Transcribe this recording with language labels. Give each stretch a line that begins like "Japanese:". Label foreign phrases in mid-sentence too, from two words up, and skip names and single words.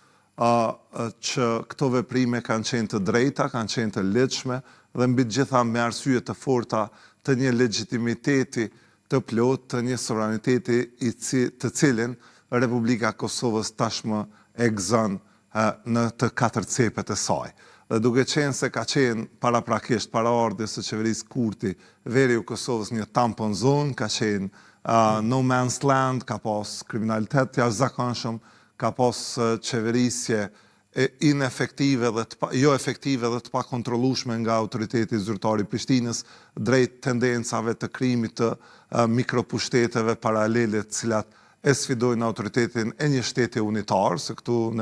Albanian: që këto veprime kanë qenë të drejta, kanë qenë të lehtëshme dhe mbi të gjitha me arsye të forta të një legitimiteti të plot, të një sovraniteti të cilin Republika Kosovës tashmë e gëzon në të katër cepet e saj. Dhe duke qenë se ka qenë paraprakisht, para ardhjes së qeverisë Kurti, verja e Kosovës një tampon zone, ka qenë
English: no man's land,
Albanian: ka pas kriminalitet jashtëzakonshëm, ka pas qeverisje inefektive dhe jo efektive dhe të pakontrollueshme nga autoriteti zyrtar i Prishtinës drejt tendencave të krimit të mikropushteteve paralele të cilat e sfidojnë autoritetin e një shteti unitar, se këtu në